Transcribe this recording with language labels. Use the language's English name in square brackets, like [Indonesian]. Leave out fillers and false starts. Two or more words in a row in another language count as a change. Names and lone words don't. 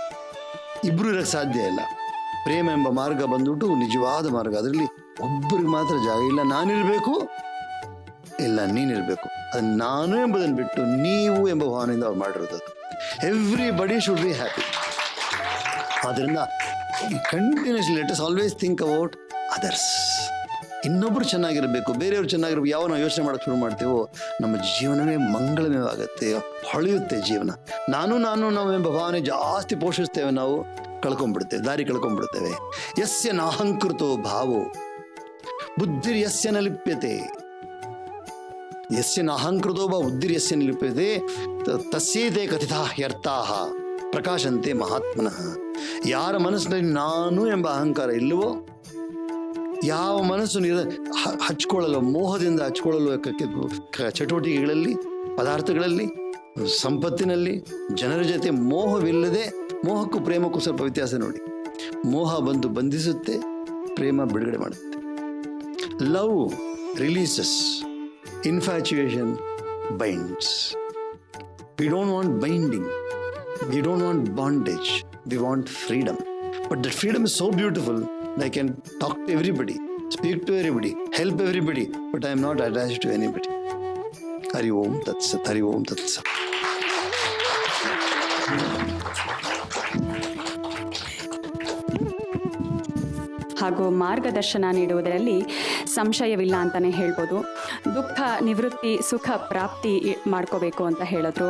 [Kannada] ಇಬ್ರು ಇರಕ್ಕೆ ಸಾಧ್ಯ ಇಲ್ಲ. ಪ್ರೇಮ ಎಂಬ ಮಾರ್ಗ ಬಂದ್ಬಿಟ್ಟು ನಿಜವಾದ ಮಾರ್ಗ, ಅದರಲ್ಲಿ ಒಬ್ಬರಿಗೆ ಮಾತ್ರ ಜಾಗ ಇಲ್ಲ. ನಾನಿರಬೇಕು, ಇಲ್ಲ ನೀನಿರಬೇಕು. ಅದು ನಾನು ಎಂಬುದನ್ನು ಬಿಟ್ಟು ನೀವು ಎಂಬ ಭಾವನೆಯಿಂದ ಅವ್ರು ಮಾಡಿರೋದು. [English] everybody should be happy. ಆದ್ದರಿಂದ continuously let us always think about others. [Kannada] ಇನ್ನೊಬ್ರು ಚೆನ್ನಾಗಿರಬೇಕು, ಬೇರೆಯವ್ರು ಚೆನ್ನಾಗಿರ್ಬೇಕು. ಯಾವ ನಾವು ಯೋಚನೆ ಮಾಡೋಕ್ಕೆ ಶುರು ಮಾಡ್ತೇವೋ ನಮ್ಮ ಜೀವನವೇ ಮಂಗಳಮಯವಾಗುತ್ತೆ, ಹೊಳೆಯುತ್ತೆ ಜೀವನ. ನಾವು ಎಂಬ ಭಾವನೆ ಜಾಸ್ತಿ ಪೋಷಿಸ್ತೇವೆ, ನಾವು ದಾರಿ ಕಳ್ಕೊಂಡ್ಬಿಡ್ತೇವೆ. [Sanskrit] ಯಸ್ಯ ನಾಹಂಕೃತೋ ಭಾವೋ ಬುದ್ಧಿರ್ ಯಸ್ಯ ನ ಲಿಪ್ಯತೆ. ಯಸ್ಯ ನಾಹಂಕೃತೋ ಬಾ ಬುದ್ಧಿರ್ ಯಸ್ಯ ನ ಲಿಪ್ಯತೆ ತಸ್ಯೇತೆ ಕಥಿತಾ ಹ್ಯರ್ಥಾಃ ಪ್ರಕಾಶಂತೆ ಮಹಾತ್ಮನಃ. [Kannada] ಯಾರ ಮನಸ್ಸಿನಲ್ಲಿ ನಾನು ಎಂಬ ಅಹಂಕಾರ ಇಲ್ಲವೋ, ಯಾವ ಮನಸ್ಸು ಹಚ್ಕೊಳ್ಳಲು, ಮೋಹದಿಂದ ಹಚ್ಕೊಳ್ಳಲು ಚಟುವಟಿಕೆಗಳಲ್ಲಿ, ಪದಾರ್ಥಗಳಲ್ಲಿ, ಸಂಪತ್ತಿನಲ್ಲಿ, ಜನರ ಜೊತೆ ಮೋಹವಿಲ್ಲದೆ, ಮೋಹಕ್ಕೂ ಪ್ರೇಮಕ್ಕೂ ಸ್ವಲ್ಪ ವ್ಯತ್ಯಾಸ ನೋಡಿ. ಮೋಹ ಬಂದು ಬಂಧಿಸುತ್ತೆ, ಪ್ರೇಮ ಬಿಡುಗಡೆ ಮಾಡುತ್ತೆ. [English] love releases, infatuation binds. we don't want binding, we don't want bondage, we want freedom. But that freedom is so beautiful that I can talk to everybody, speak to everybody, help everybody, but I am not attached to anybody. [Sanskrit] हरि ॐ तत् सत्, हरि ॐ तत् सत्. [Kannada] ಹಾಗೂ ಮಾರ್ಗದರ್ಶನ ನೀಡುವುದರಲ್ಲಿ ಸಂಶಯವಿಲ್ಲ ಅಂತಲೇ ಹೇಳ್ಬೋದು. ದುಃಖ ನಿವೃತ್ತಿ, ಸುಖ ಪ್ರಾಪ್ತಿ ಮಾಡ್ಕೋಬೇಕು ಅಂತ ಹೇಳಿದ್ರು.